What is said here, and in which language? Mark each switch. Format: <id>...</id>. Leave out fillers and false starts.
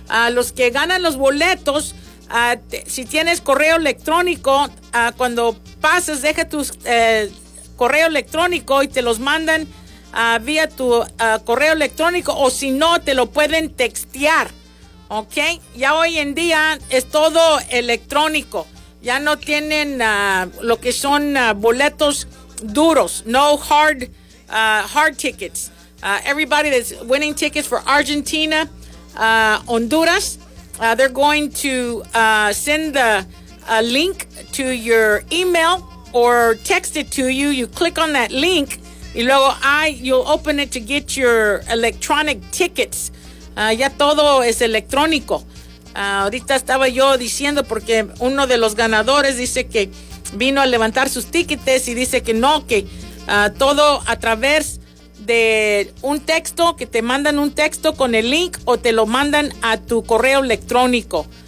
<es>Los que ganan los boletos, si tienes correo electrónico, cuando pases, deja tu correo electrónico y te los mandan vía tu correo electrónico, o si no, te lo pueden textear, ¿ok? Ya hoy en día es todo electrónico, ya no tienen lo que son boletos duros,</es> <en>no hard hard tickets. Everybody that's winning tickets for Argentina, Honduras, they're going to send the link to your email or text it to you. You click on that link</en> <es>y luego</es> <en>you'll open it to get your electronic tickets.</en> <es>Ya todo es electrónico. Ahorita estaba yo diciendo porque uno de los ganadores dice que vino a levantar sus tiquetes y dice que no, que todo a través de un texto, que te mandan un texto con el link o te lo mandan a tu correo electrónico.</es>